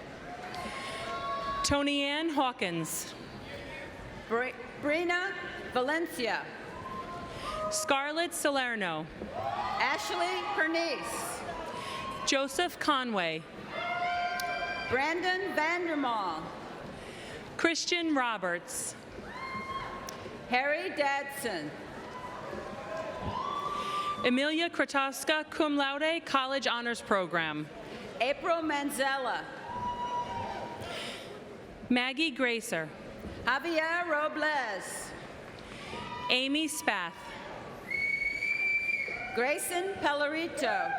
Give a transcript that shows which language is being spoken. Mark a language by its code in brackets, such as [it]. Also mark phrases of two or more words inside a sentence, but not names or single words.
[en] Tony Ann Hawkins. Brina Valencia. Scarlett Salerno. Ashley Pernice. Joseph Conway. Brandon Vandermaal. Christian Roberts. Harry Dadson. Emilia Krotowska, [la] cum laude, [en] College Honors Program. April Manzella. Maggie Gracer. Javier Robles. Amy Spath. Grayson Pellerito.